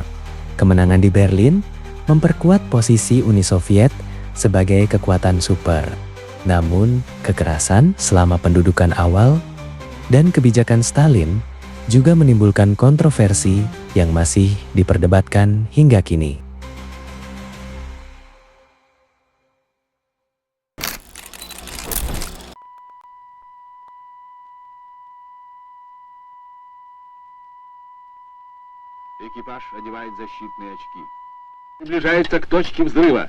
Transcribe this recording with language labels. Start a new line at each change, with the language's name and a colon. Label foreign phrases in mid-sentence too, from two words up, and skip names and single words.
Indonesian: Kemenangan di Berlin memperkuat posisi Uni Soviet sebagai kekuatan super. Namun, kekerasan selama pendudukan awal dan kebijakan Stalin juga menimbulkan kontroversi yang masih diperdebatkan hingga kini.
Russian: Экипаж одевает защитные очки. Приближается к точке взрыва.